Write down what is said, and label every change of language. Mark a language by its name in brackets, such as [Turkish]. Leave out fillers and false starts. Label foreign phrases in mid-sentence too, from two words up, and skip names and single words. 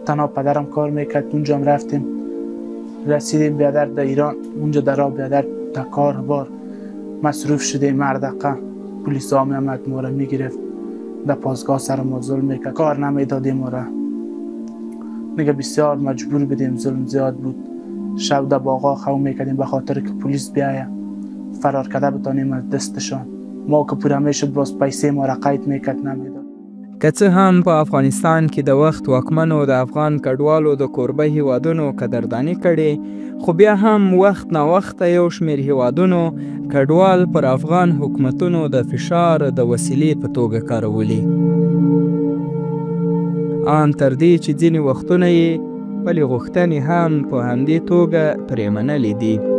[Persian] تنها پدرم کار میکرد اونجا هم رفتیم رسیدیم بیادر در ایران اونجا در راه بیادر تا کار بار مصروف شدیم مردقه پلیس ها میامد ما را میگرفت در پاسگاه سر ما ظلم میکرد کار نمیدادیم ما را دیگه بسیار مجبور بودیم ظلم زیاد بود شب در باغا خو میکردیم به خاطر که پلیس بیایه فرار کرده بتانیم از دستشان ما که پوره میشد باز پیسه ما را قید میکرد نمیداد. [Pashto] که څه هم په افغانستان کې د وخت واکمنو د افغان کډوالو د کوربه هیوادونو قدرداني کړې، خو بیا هم وخت ناوخته یو شمېر هیوادونو کډوال پر افغان حکومتونو د فشار د وسیلې په توګه کارولي، ان تر دې چې ځینې وختونه یې خپلې غوښتنې هم په همدې توګه پرې منلې دي.